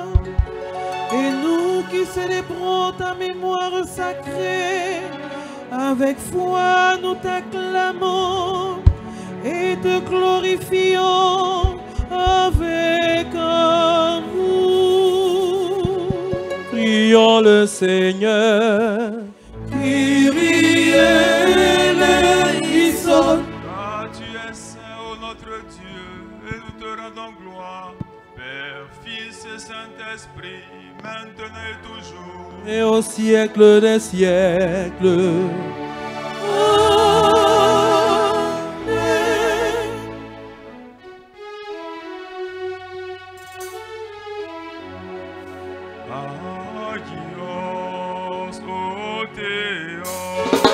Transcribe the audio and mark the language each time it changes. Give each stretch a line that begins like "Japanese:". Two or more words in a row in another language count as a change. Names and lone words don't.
French: Et nous qui célébrons ta mémoire sacrée, avec foi nous t'acclamons et te glorifions avec amour. Prions le Seigneur.
Greek: Kyrie eleison.
French: Car tu es saint, ô notre Dieu, et nous te rendons gloire, Père, Fils et Saint-Esprit, maintenant et toujours, et au siècle des siècles.
Greek: Agios, ô Théos,